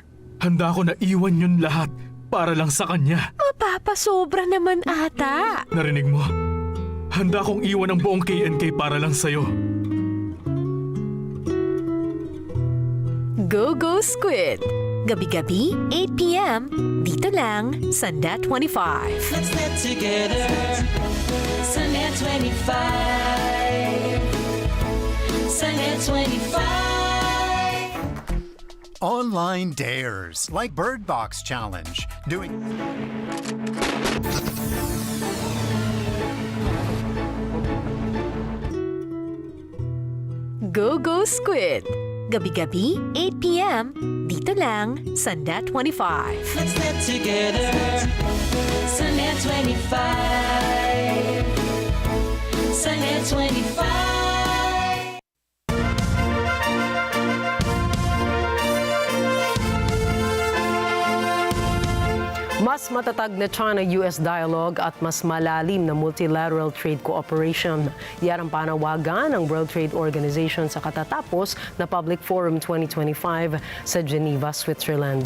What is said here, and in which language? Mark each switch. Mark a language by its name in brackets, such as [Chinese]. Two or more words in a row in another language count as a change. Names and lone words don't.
[Filipino] Handa ko na iwan yun lahat para lang sa kanya. mapapasobra naman ata. Narinig mo? Handa kong iwan ang buong KNK para lang sa'yo. Go Go Squid! Gabi-gabi, 8 p.m. Dito lang sa NET25. [English] Let's net together sa NET25. [Filipino] Sa NET25. [English] Online dares like Bird Box Challenge, doing [Filipino] Go Go Squid! Gabi-gabi, 8 p.m. Dito lang sa NET25. Let's net together sa NET25. Sa NET25. Mas matatag na [English] China-US dialogue [Filipino] at mas malalim na [English] multilateral trade cooperation. [Filipino] Yan ang panawagan ng World Trade Organization sa katatapos na Public Forum 2025 sa Geneva, Switzerland.